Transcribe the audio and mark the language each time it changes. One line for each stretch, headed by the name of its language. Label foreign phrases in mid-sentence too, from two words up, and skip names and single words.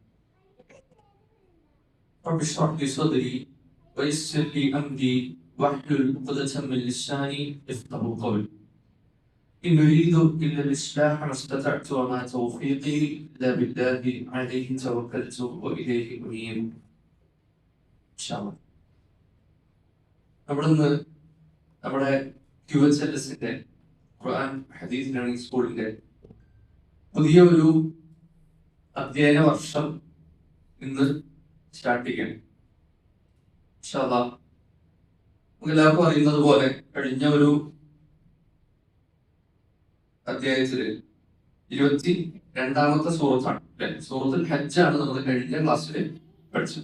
Arabic: رب اشرح لي صدري ويسر لي أمري واحلل عقدة من لساني يفقهوا قولي إن أريد إلا الإصلاح ما استطعت وما توفيقي إلا بالله عليه توكلت وإليه أنيب إن شاء الله.
Malayalam: നമ്മുടെ QHLSന്റെ ഖുർആൻ ഹദീസ് ലേണിംഗ് സ്കൂളിന്റെ പുതിയ ഒരു അധ്യയന വർഷം ഇന്ന് സ്റ്റാർട്ട് ചെയ്യണം.
Arabic: إن شاء الله
Malayalam: നമുക്ക് എല്ലാവർക്കും അറിയുന്നത് പോലെ കഴിഞ്ഞ ഒരു അധ്യായത്തില് 22ാമത്തെ സൂറത്താണ് അല്ലെ, സൂറത്തുൽ ഹജ്ജാണ് നമ്മൾ കഴിഞ്ഞ ക്ലാസ്സിൽ പഠിച്ചത്.